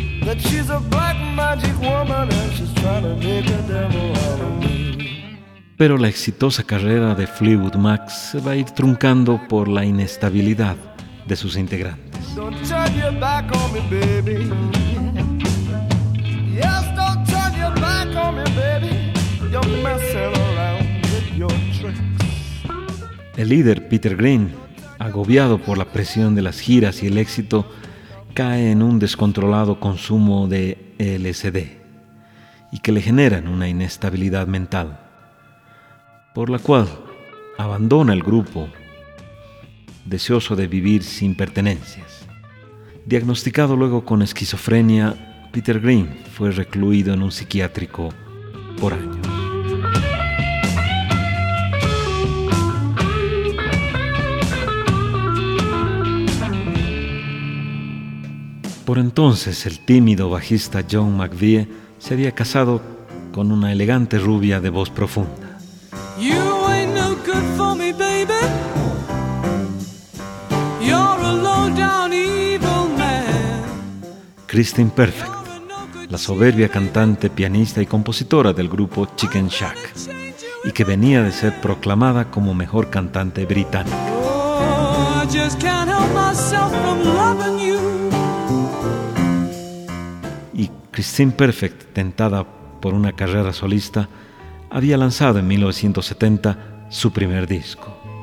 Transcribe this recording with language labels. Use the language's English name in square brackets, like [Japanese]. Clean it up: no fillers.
[English] That she's a black magic woman and she's trying to make a devil out of me. [Spanish] Pero la exitosa carrera de Fleetwood Mac se va a ir truncando por la inestabilidad de sus integrantes. [English] Don't turn your back on me, baby. Yes, don't turn your back on me, baby. You're messing around with your tricks. [Spanish] El líder Peter Green, agobiado por la presión de las giras y el éxito, cae en un descontrolado consumo de LSD y que le generan una inestabilidad mental, por la cual abandona el grupo, deseoso de vivir sin pertenencias. Diagnosticado luego con esquizofrenia, Peter Green fue recluido en un psiquiátrico por años. Por entonces, el tímido bajista John McVie se había casado con una elegante rubia de voz profunda. [English] You ain't no good for me, baby. You're a low-down evil man. [Spanish] Christine Perfect, la soberbia cantante, pianista y compositora del grupo Chicken Shack, y que venía de ser proclamada como mejor cantante británica. [English] Oh, I just can't help myself from loving you. [Spanish] Christine Perfect, tentada por una carrera solista, había lanzado en 1970 su primer disco.